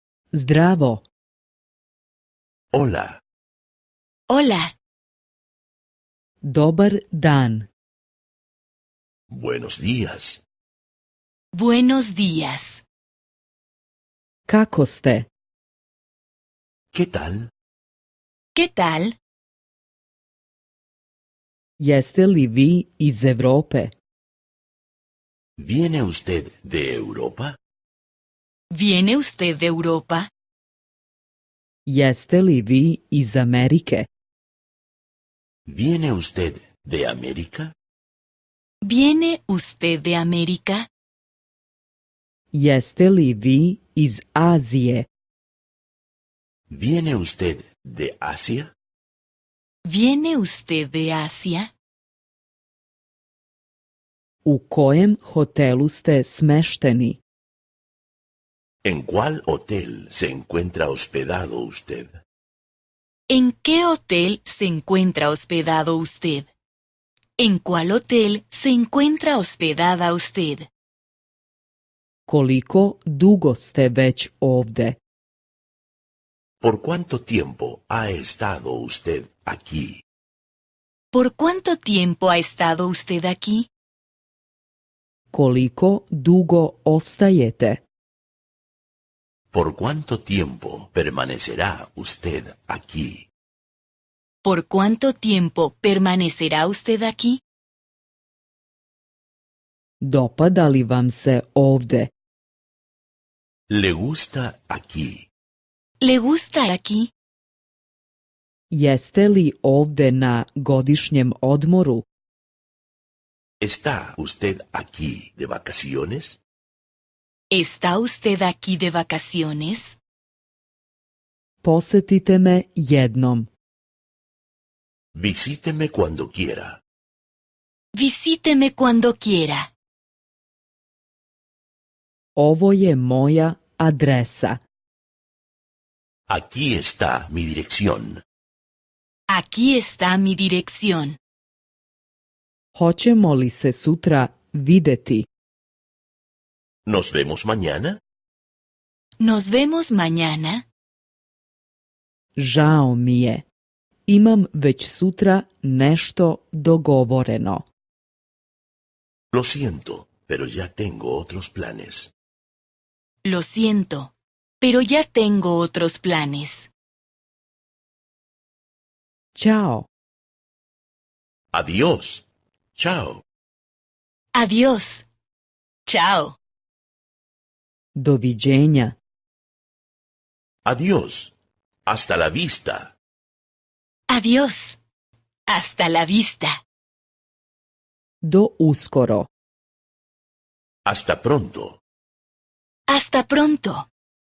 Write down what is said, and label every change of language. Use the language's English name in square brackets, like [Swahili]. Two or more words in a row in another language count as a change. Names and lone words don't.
[Serbian] Zdravo. [Spanish] Hola, Hola, [Serbian] Dobar dan. [Spanish] buenos días. buenos días. [Serbian] Kako ste? [Spanish] ¿Qué tal? ¿Qué tal? [Serbian] Jeste li vi iz Europe? [Spanish] ¿Viene usted de Europa? ¿Viene usted de Europa? [Serbian] Jeste li vi iz Amerike? [Spanish] ¿Viene usted de América? ¿Viene usted de América? [Serbian] Jeste li vi iz Azije? [Spanish] ¿Viene usted de Asia? ¿Viene usted de Asia? [Serbian] U kojem hotelu ste smešteni? [Spanish] ¿En cuál hotel se encuentra hospedado usted? ¿En qué hotel se encuentra hospedado usted? ¿En cuál hotel se encuentra hospedada usted? [Serbian] Koliko dugo ste već ovde? [Spanish] ¿Por cuánto tiempo ha estado usted aquí? ¿Por cuánto tiempo ha estado usted aquí? [Serbian] Koliko dugo ostajete? [Spanish] ¿Por cuánto tiempo permanecerá usted aquí? ¿Por cuánto tiempo permanecerá usted aquí? [Serbian] Dopada li vam se ovde? [Spanish] ¿Le gusta aquí? ¿Le gusta aquí? [Serbian] Jeste li ovde na godišnjem odmoru? [Spanish] ¿Está usted aquí de vacaciones? ¿Está usted aquí de vacaciones? [Serbian] Posetite me jednom. [Spanish] Visíteme cuando quiera. Visíteme cuando quiera. [Serbian] Ovo je moja adresa. [Spanish] Aquí está mi dirección. Aquí está mi dirección. [Serbian] Hoćemo li se sutra videti? [Spanish] ¿Nos vemos mañana? Nos vemos mañana. [Serbian] Žao mi je. Imam već sutra nešto dogovoreno. [Spanish] Lo siento, pero ya tengo otros planes. Lo siento, pero ya tengo otros planes. [Serbian] Ćao. [Spanish] Adiós. Chao. Adiós. Chao. [Serbian] Doviđenja. [Spanish] Adiós. Hasta la vista. Adiós. Hasta la vista. [Serbian] Do uskoro. [Spanish] Hasta pronto. Hasta pronto.